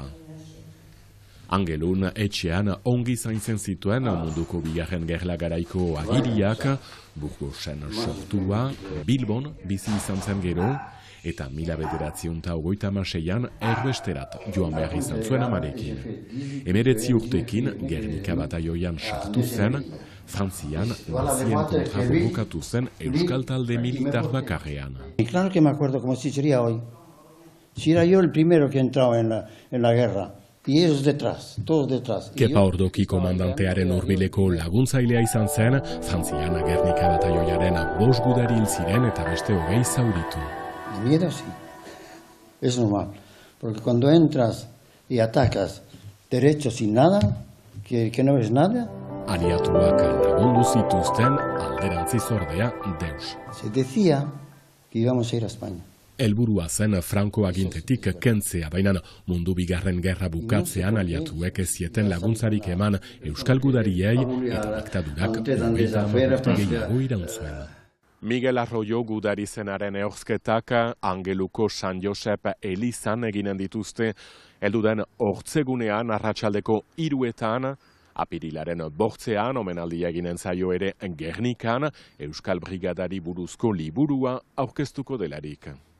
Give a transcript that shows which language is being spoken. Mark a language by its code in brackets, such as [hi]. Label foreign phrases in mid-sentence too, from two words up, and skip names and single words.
[eu] Angelun etxean ongi zaintzen zituen munduko bigarren gerla garaiko agiriak, Burgosen sortua, Bilbon bizi izan zen gero, eta 1936an erbesterat joan behar izan zuen amarekin. 19 urtekin Gernika bataioian sartu zen, Frantzian nazien kontra borrokatu zen euskal talde militar bakarrean. [es] Claro que me acuerdo como si sería hoy. Si era yo el primero que entraba en la guerra. Y ellos detrás, todos detrás. [eu] Kepa Ordoki komandantearen hurbileko laguntzailea izan zen, Frantzian Gernika bataioiaren 5 gudari hil ziren eta beste 20 zauritu. [es] El miedo sí, es normal, porque cuando entras y atacas derecho sin nada, que no ves nada. [eu] Aliatuak lagundu zituzten alderantziz ordea deus. [es] Se decía que íbamos a ir a España. [eu] Helburua zen Franco agintetik kentzea, baina mundu bigarren gerra bukatzean aliatuek ez zieten laguntzarik eman euskal gudariei eta diktadurak 30 urte gehiago iraun zuen. Miguel Arroyo gudari zenaren ehorzketak Angeluko San Josep elizan eginen dituzte, helduden ortzegunean arratsaldeko 3etan, apirilaren 8ean omenaldia eginen zaio ere Gernikan, Euskal Brigadari buruzko liburua aurkeztuko delarik.